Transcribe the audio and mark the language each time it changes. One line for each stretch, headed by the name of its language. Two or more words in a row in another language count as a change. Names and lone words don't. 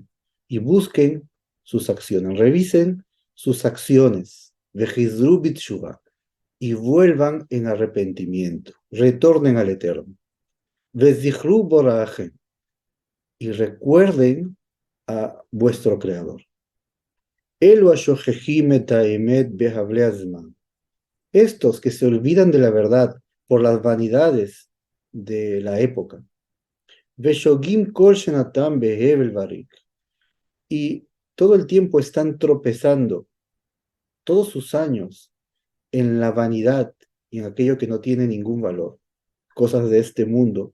Spanish: Y busquen sus acciones, revisen sus acciones.
Hebrew: וחזרו בתשובה.
Spanish: Y vuelvan en arrepentimiento, retornen al Eterno.
Hebrew: וזכרו בוראכם.
Spanish: Y recuerden a vuestro Creador.
Hebrew: אלו השוכחים את האמת בהבלי הזמן.
Spanish: Estos que se olvidan de la verdad por las vanidades de la época.
Hebrew: ושוגים כל שנתם בהבל וריק.
Spanish: Y todo el tiempo están tropezando, todos sus años, en la vanidad y en aquello que no tiene ningún valor, cosas de este mundo.